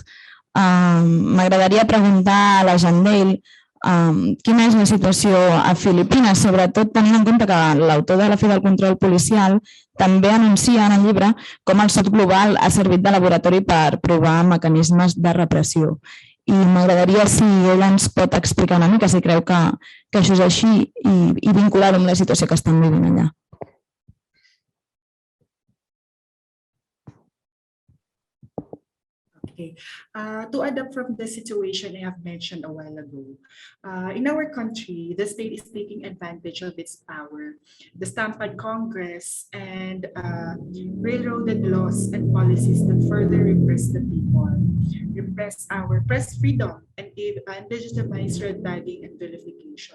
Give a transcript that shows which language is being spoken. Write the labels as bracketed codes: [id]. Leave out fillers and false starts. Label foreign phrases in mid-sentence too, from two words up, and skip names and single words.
[ca] M'agradaria preguntar a la Jandale quina és la situació a Filipines, sobretot tenint en compte que l'autor de la fi del control policial també anuncia en el llibre com el Sud Global ha servit de laboratori per provar mecanismes de repressió. I m'agradaria si ella ens pot explicar una mica si creu que això és així i vincular-ho amb la situació que estan vivint allà. [en] Okay. To adapt from the situation I have mentioned a while ago, in our country, the state is taking advantage of its power, the stamped Congress, and railroaded laws and policies that further repress the people, repress our press freedom, and legitimize red tagging and vilification.